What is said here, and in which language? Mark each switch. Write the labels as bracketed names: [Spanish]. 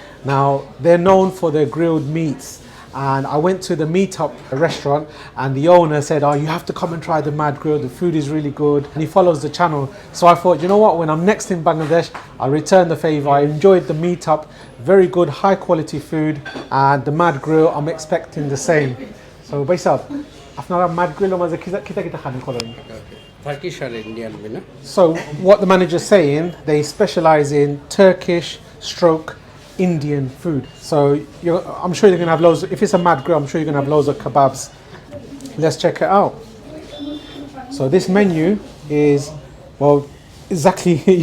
[English] Now, they're known for their grilled meats, and I went to the meetup restaurant and the owner said, oh, you have to come and try the Mad Grill, the food is really good, and he follows the channel. So I thought, you know what, when I'm next in Bangladesh, I'll return the favor. I enjoyed the meetup, very good, high quality food, and the Mad Grill, I'm expecting the same. [Sylheti] So, Baisab, আপনারা Mad Grill মাঝে কিতা খান করেন? [English] Turkish or Indian, you know? So what the manager's saying, they specialize in Turkish stroke Indian food. So I'm sure you're gonna have loads. If it's a Mad Grill, I'm sure you're gonna have loads of kebabs. Let's check it out. So this menu is, well, exactly.